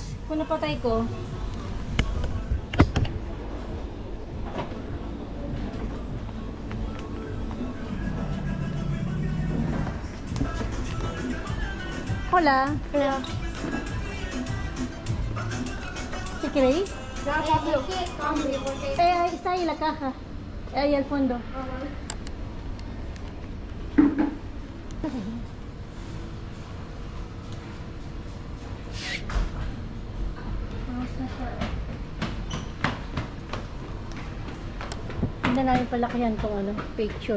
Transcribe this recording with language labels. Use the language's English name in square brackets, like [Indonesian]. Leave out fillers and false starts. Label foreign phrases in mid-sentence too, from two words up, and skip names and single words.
[Filipino] Kung napatay ko. [Spanish] Hola. Hola. ¿Qué queréis? Ahí está ahí la caja. Ahí al fondo. [Filipino] Hindi namin palakihan tong ano, picture.